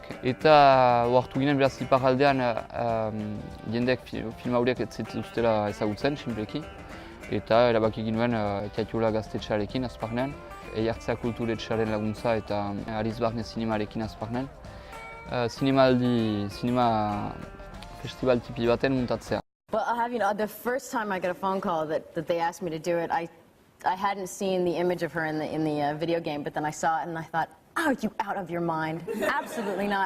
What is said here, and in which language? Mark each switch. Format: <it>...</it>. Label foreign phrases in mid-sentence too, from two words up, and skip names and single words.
<eu>Eta ohartu ginen beraz iparraldean jendeek film hauek ez zituztela ezagutzen, sinpleki. Eta erabaki ginuen Tiatiola gaztetxearekin Azparnen, Eiartzea kulturetxearen laguntza eta Ariz Barne zinemarekin Azparnen. Zinema festival tipi baten muntatzea.</eu> <en>Well, the first time I got a phone call that they asked me to do it, I hadn't seen the image of her in the video game, but then I saw it and I thought, are you out of your mind? Absolutely not.</en>